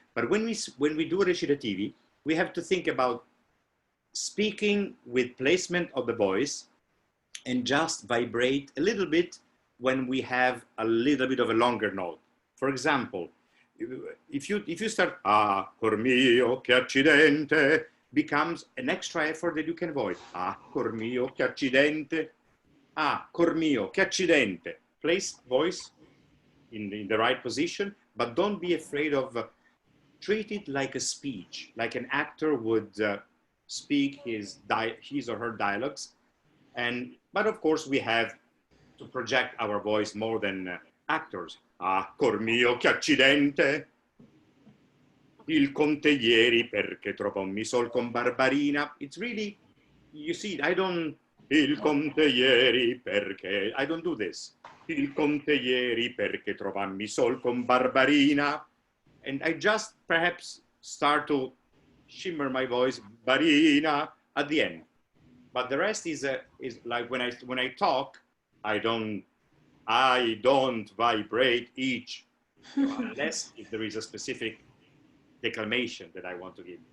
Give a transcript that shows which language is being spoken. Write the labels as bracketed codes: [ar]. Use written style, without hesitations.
[en] But when we do recitativi, we have to think about speaking with placement of the voice and just vibrate a little bit when we have a little bit of a longer note. For example, if you start, [it] cor mio, che accidente, [en] becomes an extra effort that you can avoid. [it] Ah, cor mio, che accidente. Ah, cor mio, che accidente. [en] Place voice in the right position, but don't be afraid of treat it like a speech, like an actor would speak his or her dialogues. But of course, we have to project our voice more than actors. [it] Ah, cor mio, che accidente. Il conte ieri perché trovò mi sol con Barbarina. [en] It's really, you see, I don't, [it] il conte ieri perché, [en] I don't do this. [it] Il conte ieri perché trovammi sol con Barbarina. [en] And I just perhaps start to shimmer my voice, Barina, at the end. But the rest is like when I talk, I don't vibrate each, unless if there is a specific declamation that I want to give.